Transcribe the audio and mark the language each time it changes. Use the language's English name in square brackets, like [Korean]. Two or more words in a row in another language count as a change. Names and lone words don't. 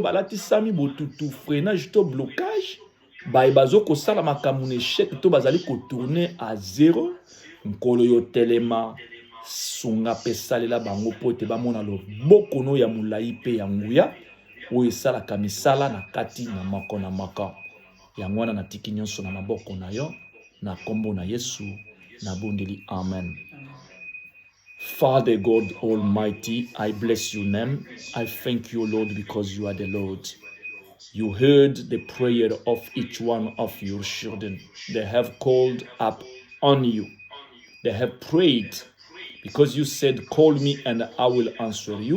[Lingala] balatisami botutu freinage to blocage baye bazo kosala makambo na échec to bazali kotourner [French] à zéro [Lingala] nkolo yo telema sunga pe salela bango po te bamona loboko no ya molai pe ya nguya oyo esalaka misala na kati na moko na maka yango wana natiki nyonso na maboko na yo na kombo na Yesu na bondeli amen. [English] Father God Almighty, I bless your name. I thank you, Lord, because you are the Lord. You heard the prayer of each one of your children. They have called up on you. They have prayed because you said, call me and I will answer you.